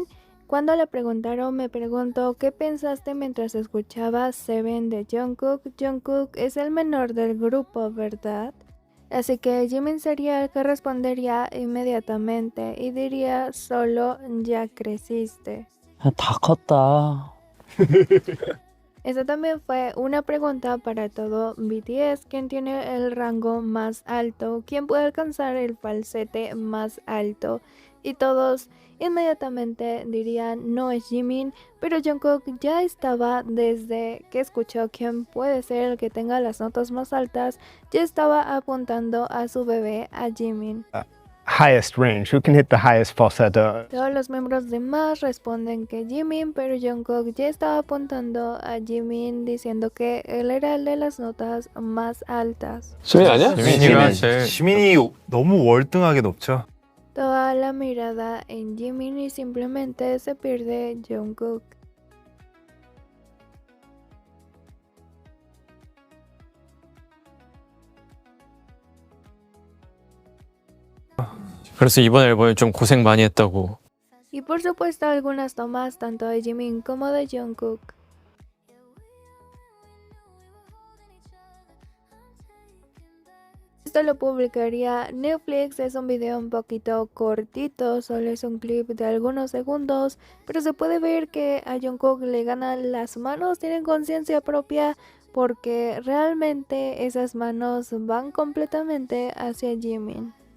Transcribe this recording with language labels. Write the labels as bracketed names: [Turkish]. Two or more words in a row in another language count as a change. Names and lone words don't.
[Spanish] Cuando le preguntaron, me preguntó ¿qué pensaste mientras escuchabas Seven de Jungkook? Jungkook es el menor del grupo, ¿verdad? Así que Jimin sería el que respondería inmediatamente y diría solo ya creciste. [Korean] 다 컸다. [Spanish] Esta también fue una pregunta para todo BTS, ¿quién tiene el rango más alto? ¿Quién puede alcanzar el falsete más alto? Y todos inmediatamente dirían no es Jimin, pero Jungkook ya estaba desde que escuchó quién puede ser el que tenga las notas más altas, ya estaba apuntando a su bebé, a Jimin. [English] Highest range, who can hit the highest falsetto. [Spanish] Todos los miembros demás responden que Jimin, pero Jungkook ya estaba apuntando a Jimin diciendo que él era el de las notas más altas. [Korean] 수민 아니야? 지민이가 제일 지민이 너무 월등하게 높죠. [Spanish] Toda la mirada en Jimin y simplemente se pierde Jungkook. [Korean] 그래서 이번 앨범에 좀 고생 많이 했다고. [Spanish] Y por supuesto algunas tomas tanto de Jimin como de Jungkook. Esto lo publicaría Netflix, es un video un poquito cortito, solo es un clip de algunos segundos, pero se puede ver que a Jungkook le ganan las manos, tienen conciencia propia porque realmente esas manos van completamente hacia Jimin.